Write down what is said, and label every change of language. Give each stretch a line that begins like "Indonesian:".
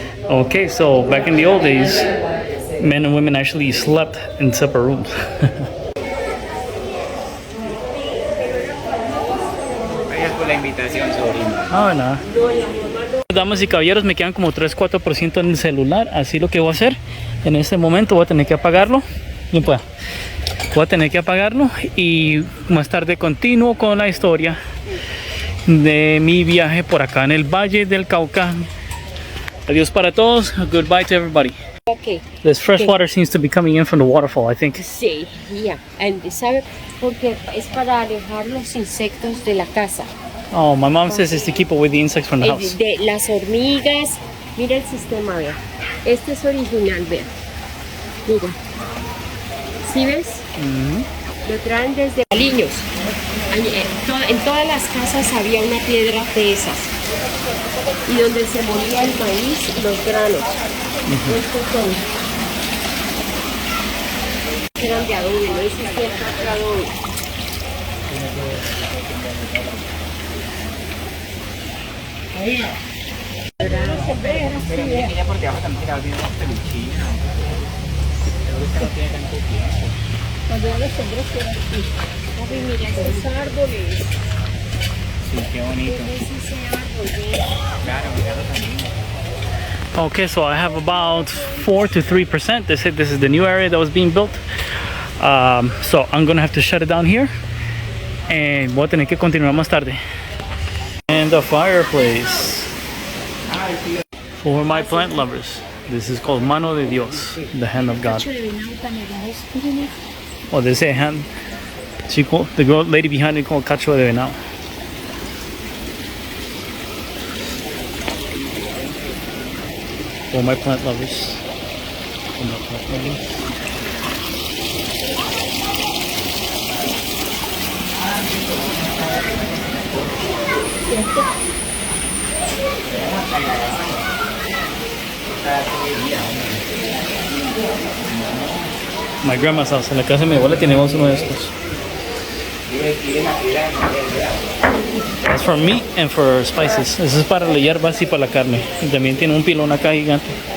English: Okay, so back in the old days, men and women actually slept in separate rooms.
Spanish: Gracias por la invitación, sobrino. Ah, nada. Damas y caballeros, me quedan como 3-4% en el celular, así lo que voy a hacer en este momento, voy a tener que apagarlo. Bien pueda. Voy a tener que apagarlo y más tarde continuo con la historia de mi viaje por acá en el Valle del Cauca. Adiós para todos.
English: Goodbye to everybody. Okay. This fresh water seems to be coming in from the waterfall, I think.
Spanish: Sí, ya. ¿Sabe? Porque es para alejar los insectos de la casa.
English: Oh, my mom says it's to keep away the insects from the house.
Spanish: De las hormigas. Mira el sistema, vea. Este es original, vea. Mira. ¿Sí ves? Lo traen desde Aliños. En todas las casas había una piedra de esas. y donde se molía el maíz, los granos. Estos son. Eran de adobe, no existía el adobe. Ella por debajo también quedaba bien peluchina. No tiene tanto tiempo. Cuando yo los sembré, era así. Papi, mira esos árboles. Sí, qué bonito. Ese árbol, Claro, mirarlo también.
English: Okay, so I have about 4 to 3%. They said this is the new area that was being built. So I'm gonna have to shut it down here.
Spanish: And voy a tener que continuar más tarde.
English: And the fireplace for my plant lovers. This is called Mano de Dios, the hand of God. Oh, they say hand. Chico, the girl, lady behind it called Cacho de Venado. For my plant lovers. For my plant lovers. My grandma's house,
Spanish: en la casa de mi abuela tenemos uno de estos.
English: That's for meat and for spices.
Spanish: Eso es para la hierbas y para la carne. Y también tiene un pilón acá gigante.